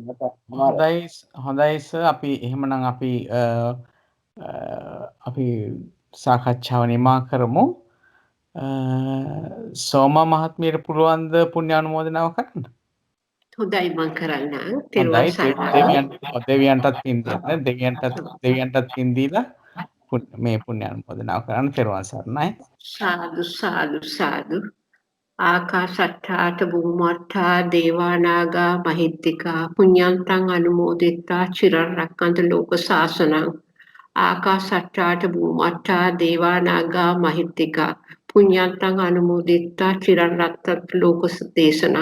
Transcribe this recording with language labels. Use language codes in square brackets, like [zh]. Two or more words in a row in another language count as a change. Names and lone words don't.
[si] හොඳයි සර් අපි එහෙමනම් අපි සාකච්ඡාව නිමා කරමු. සෝමා මහත්මියට පුළුවන් ද පුණ්‍ය අනුමෝදනාව කරන්න? හොඳයි මම කරන්නම්. තෙරුවන් සරණයි. දෙවියන්ටත් පින් දීලා මේ පුණ්‍ය අනුමෝදනාව කරන්න. තෙරුවන් සරණයි. සාදු සාදු සාදු. [pi] ආකාශට්ඨාත බුම්මට්ඨා දේවානාගා මහිත්‍තිකා පුඤ්ඤන්තං අනුමෝදිත්වා චිරං රක්ඛන්තු ලෝක සාසනං. ආකාශට්ඨාත බුම්මට්ඨා දේවානාගා මහිත්‍තිකා පුඤ්ඤන්තං අනුමෝදිත්වා චිරං රක්ඛන්තු ලෝක දේශනං.